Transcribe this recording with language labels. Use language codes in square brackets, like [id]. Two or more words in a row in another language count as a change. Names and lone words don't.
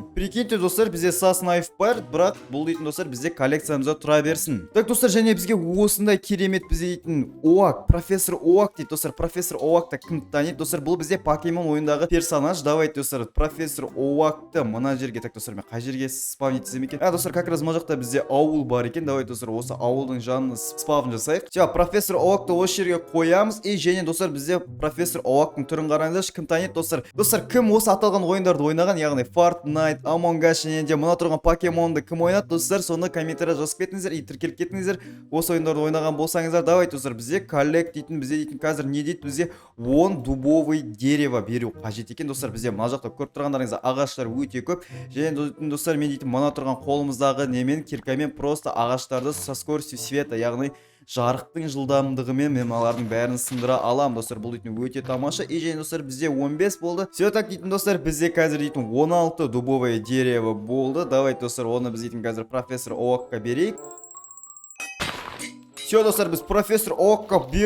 [kk] Прикиньте достар, бізде сас найф бар, бірақ бұл дейтін достар бізде коллекциямызда тұра берсін. Так достар, және бізге осындай керемет бізде дейтін Оак, профессор Оак дейді достар. Профессор Оакты кім таниды достар? Бұл бізде покемон ойындағы персонаж. Давайте достар, профессор Оакты мына жерге, так достар, мен қай жерге спавн етсем екен? Достар, [ru] как раз [kk] мына жақта бізде ауыл бар екен. Давайте достар, осы ауылдың жанына спавн жасайық. Профессор Оакты осы жерге қоямыз. И және достар, бізде профессор Оактың түрін қараңыздаршы, кім таниды достар? Достар, кім осы аталған ойындарды ойнаған, яғни Fortnite, Among Us және де мына тұрған покемонды кім ойнады достар? Соны комментария жазып кетіңіздер и тіркеліп кетіңіздер. Осы ойындарды ойнаған болсаңыздар. Давайте достар, бізде коллект дейтін, бізде дейтін қазір не дейді? Бізде 10 [ru] дубовый дерево [kk] беру қажет екен достар. Бізде мына жақта көріп тұрғандарыңызда ағаштар өте көп. Және достар, мен дейтін мына тұрған қолымыздағы немен киркамен просто ағаштарды [ru] со скоростью света, [kk] яғни жарықтың жылдамдығымен мен алардың бәрін сындыра алам достар. Бұл дейтін өте тамаша. И және достар, бізде 15 болды. [ru] Все так [kk] дейтін достар, бізде қазір дейтін 16 [ru] дубовое дерево [kk] болды. Давайте достар, оны біз дейтін қазір профессор Оакқа берейік. Все достар, біз профессор Оакқа бердік.